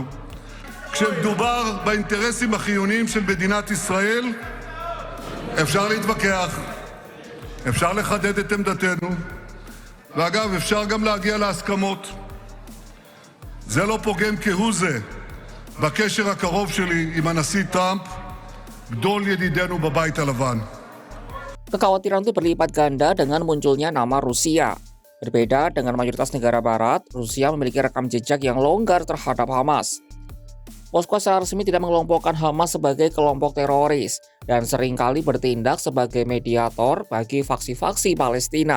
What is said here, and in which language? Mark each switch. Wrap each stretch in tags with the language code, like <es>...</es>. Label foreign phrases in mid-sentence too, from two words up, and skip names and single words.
<he>כשמדובר באינטרסים החיוניים של מדינת ישראל, אפשר להתווכח, אפשר לחדד את עמדתנו, ואגב, אפשר גם להגיע להסכמות. זה לא פוגם כהוא זה בקשר הקרוב שלי עם הנשיא טראמפ, גדול ידידינו בבית הלבן.</he> <id>Kekhawatiran itu berlipat ganda dengan munculnya nama Rusia. Berbeda dengan mayoritas negara barat, Rusia memiliki rekam jejak yang longgar terhadap Hamas. Moskwa secara resmi tidak mengelompokkan Hamas sebagai kelompok teroris dan seringkali bertindak sebagai mediator bagi faksi-faksi Palestina.</id>